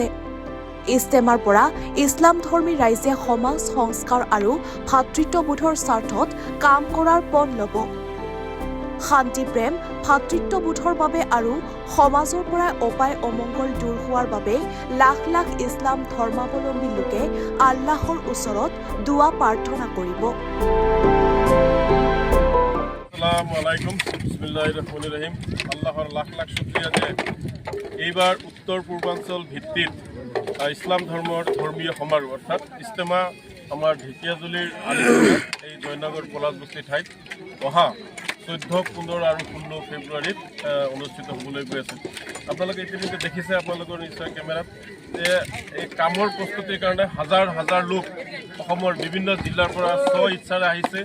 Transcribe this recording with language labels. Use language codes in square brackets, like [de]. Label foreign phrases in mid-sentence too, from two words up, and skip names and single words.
[as] ইজতেমাৰ পৰা ইছলাম ধৰ্মী ৰাইজে সমাজ সংস্কাৰ আৰু ভাতৃত্ববোধৰ স্বাৰ্থত কাম কৰাৰ পণ ল'ব। শান্তি প্ৰেম ভাতৃত্ববোধৰ বাবে আৰু সমাজৰ পৰা অপায় অমংগল দূৰ হোৱাৰ বাবে লাখ লাখ ইছলাম ধৰ্মাৱলম্বী লোকে আল্লাহৰ ওচৰত দুৱা প্ৰাৰ্থনা কৰিব। [ar] السلام عليكم، بسم الله الرحمن الرحيم. [as] আল্লাহর লাখ লাখ শুকরিয়া যে এইবার উত্তর পূর্বাঞ্চল ভিত্তিত ইসলাম ধর্মীয় সমাৰোহ অর্থাৎ ইজতেমা আমাৰ ঢেকিয়াজুলিৰ আলিচিঙাত এই জয়নগৰ পলাশবস্তি ঠাইত অহা 14, 15 আৰু 16 ফেব্ৰুৱাৰীত অনুষ্ঠিত হ'বলৈ গৈ আছে। আপোনালোকে ইতিমধ্যে দেখিছে আপোনালোকৰ নিশ্চয় কেমেৰাত যে এই কামৰ প্ৰস্তুতিৰ কাৰণে হাজাৰ হাজাৰ লোক অসমৰ বিভিন্ন জিলাৰ পৰা স্ব ইচ্ছাৰে আহিছে।